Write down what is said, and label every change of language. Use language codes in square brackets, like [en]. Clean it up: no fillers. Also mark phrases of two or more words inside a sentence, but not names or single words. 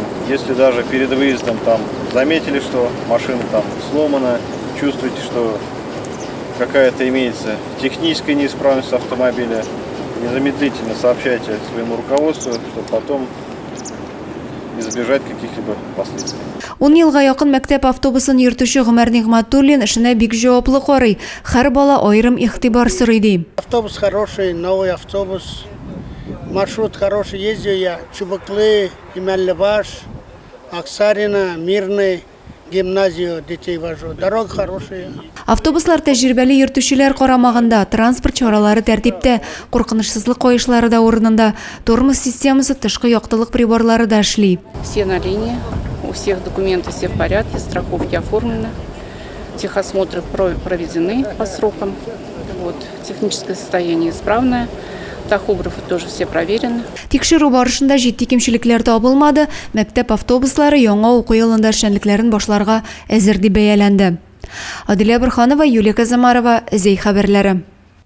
[ru] Если даже перед выездом там заметили, что машина там сломана, чувствуете, что какая-то имеется техническая неисправность автомобиля, незамедлительно сообщайте своему руководству, чтобы потом избежать каких-либо последствий. [tt] 10 елга якын мәктәп автобусын йөртүче Гомәр Нигъмәтуллин эшенә бик җаваплы карый. Һәр бала аерым игътибар сорый ди. [ru] Автобус хороший, новый автобус. Маршрут хороший, ездил я Чубыклы, Имәллебаш, Аксарина, Мирный, гимназию детей вожу. Дорога хорошая. [tt] Автобуслар тәҗрибәле йөртүчеләр карамагында, транспорт чаралары тәртиптә, куркынычсызлык каешлары да урынында, тормоз системасы, тышкы яктылык приборлары да эшли. [ru] Все на линии, у всех документы все в порядке, страховки оформлены, техосмотры проведены по срокам, техническое состояние исправное. Тахографы тоже все проверены. [tt] Тикшерү барышында җитди кимчелекләр табылмады. Мәктәп автобуслары яңа уку елында эшчәнлекләрен башларга әзер дип бәяләнде. Адилә Борханова, Юлия Казамарова, Зей хәбәрләре.